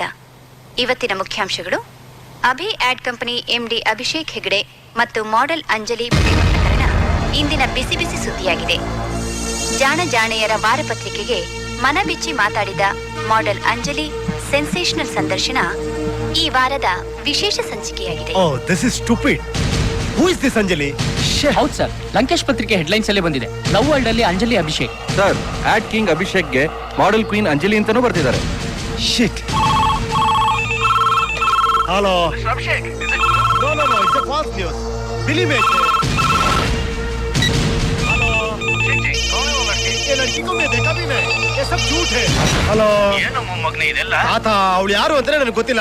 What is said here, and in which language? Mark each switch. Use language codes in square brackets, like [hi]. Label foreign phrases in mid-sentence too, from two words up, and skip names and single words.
[kn] ಇವತ್ತಿನ ಮುಖ್ಯಾಂಶಗಳು: ಅಭಿ ಆಡ್ ಕಂಪನಿ ಎಂಡಿ ಅಭಿಷೇಕ್ ಹೆಗ್ಡೆ ಮತ್ತು ಮಾಡೆಲ್ ಅಂಜಲಿ ಪ್ರೇಮ ಪ್ರಕರಣ ಇಂದಿನ ಬಿಸಿ ಬಿಸಿ ಸುದ್ದಿಯಾಗಿದೆ. ಜಾಣ ಜಾಣೆಯರ ವಾರಪತ್ರಿಕೆಗೆ ಮನಬಿಚ್ಚಿ ಮಾತಾಡಿದ ಮಾಡೆಲ್ ಅಂಜಲಿ ಸೆನ್ಸೇಷನಲ್ ಸಂದರ್ಶನ ಈ ವಾರದ ವಿಶೇಷ ಸಂಚಿಕೆಯಾಗಿದೆ. [en] Oh this is stupid. Who is this ಅಂಜಲಿ? [kn] ಹೌದು ಸರ್, ಲಂಕೇಶ್ ಪತ್ರಿಕೆ ಹೆಡ್ಲೈನ್ಸ್ ಅಲ್ಲೇ ಬಂದಿದೆ. [en] love world [kn] ಅಲ್ಲಿ ಅಂಜಲಿ ಅಭಿಷೇಕ್ ಸರ್. [en] ad king [kn] ಅಭಿಷೇಕ್ಗೆ [en] model queen [kn] ಅಂಜಲಿ ಅಂತಾನೂ ಬರ್ತಿದ್ದಾರೆ. [en] shit. hello ಅಭಿಷೇಕ್. no no no, it's a false news. believe it. [hi] हेलो कौन है वो लड़की? ये लड़की को मैं देखा भी नहीं. ये सब झूठ है. हेलो [kn] ಏನು ಮೊಮ್ಮಗನೇ ಇದೆಲ್ಲ? ಆತ ಅವಳು ಯಾರು ಅಂತ ನನಗೆ ಗೊತ್ತಿಲ್ಲ.